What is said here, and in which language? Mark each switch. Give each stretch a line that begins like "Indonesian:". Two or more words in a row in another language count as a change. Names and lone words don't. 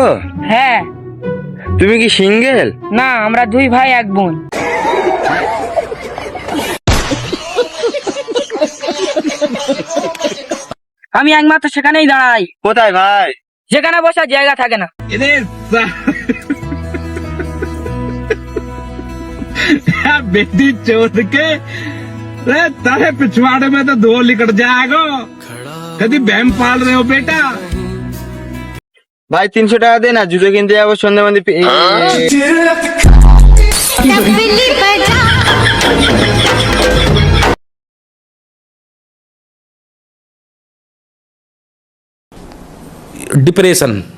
Bangla: হ্যাঁ। তুমি কি সিঙ্গেল? না, আমরা দুই ভাই এক বোন। আমি একমাত্র সেখানেই দাঁড়াই, কোথায় ভাই? যেখানে বসার জায়গা থাকে না।
Hindi: बेटी चोद के तारे पिछवाड़े में तो धो निकल जाएगा। कभी बहम पाल रहे हो बेटा?
Bangla: ভাই 300 টাকা দে না, জুতো কিনতে যাবো সন্ধ্যা মন্দির। डिप्रेशन।